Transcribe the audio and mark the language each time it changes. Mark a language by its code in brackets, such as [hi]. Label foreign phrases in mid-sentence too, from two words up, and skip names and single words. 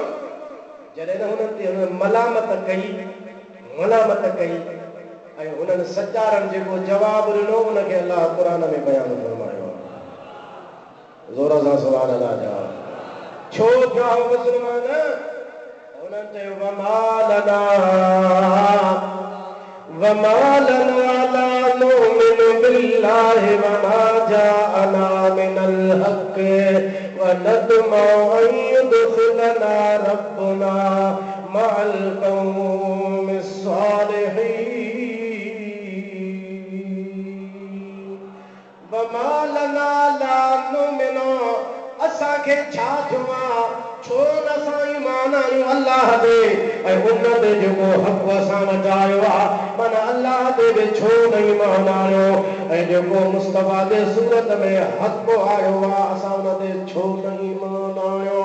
[sd] जॾहिं हुननि ते हुननि मलामत कई ऐं हुननि सचारनि जेको जवाबु ॾिनो उनखे अलाह क़ुरान में बयानु फरमायो ज़ोर सां [ar] سبحان الله [sd] जा छो थियो मुस्लमान। [ar] उन्हनि चयो وما لنا لا نؤمن بالله وما جاءنا من الحق ونطمع أن يدخلنا ربنا مع القوم الصالحين. وما لنا لا نؤمن [sd] असांखे छा थियो आहे छो न असां ईमान आहियूं अल्लाह ते ऐं हुन ते जेको हक़ असां वटायो आहे माना अल्लाह ते बि छो न ईमान आयो ऐं जेको मुस्तफ़ा जे सूरत में हक़ आयो आहे असां हुन ते छो न ईमान आयो।